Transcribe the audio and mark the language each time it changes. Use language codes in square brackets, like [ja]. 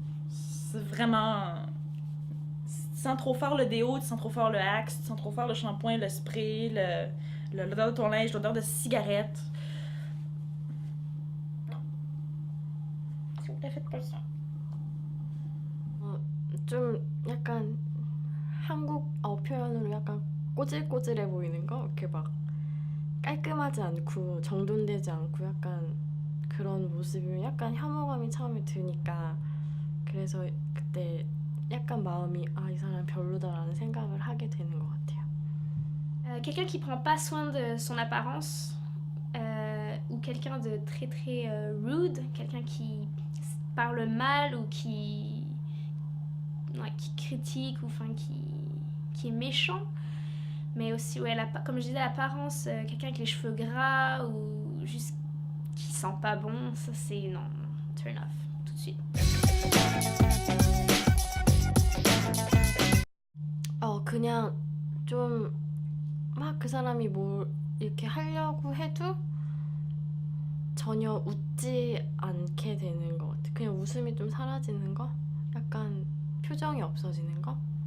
[fr] C'est vraiment... Tu sens trop fort le déo, tu sens trop fort le axe, tu sens trop fort le shampoing, le spray, l'odeur de ton linge, l'odeur de cigarette. Non. S'il vous plaît, faites pas ça. [ko] 좀 약간 한국 표현으로 약간 꼬질꼬질해 보이는 거? 이렇게 막 깔끔하지 않고 정돈되지 않고 약간 그런 모습이 약간 혐오감이 처음에 드니까 그래서 그때 약간 마음이 이 사람 별로다라는 생각을 하게 되는 것 같아요. [fr] Quelqu'un qui prend pas soin de son apparence ou quelqu'un de très très rude, quelqu'un qui parle mal ou qui critique ou enfin qui est méchant, Mais aussi, ouais, comme je disais, l'apparence, quelqu'un avec les cheveux gras ou juste qui sent pas bon, ça c'est non, [en] turn off, [fr] tout de suite. [ko] 그냥 좀 막 그 사람이 뭘 이렇게 하려고 해도 전혀 웃지 않게 되는 것 같아. 그냥 웃음이 좀 사라지는 거? 약간 표정이 없어지는 거?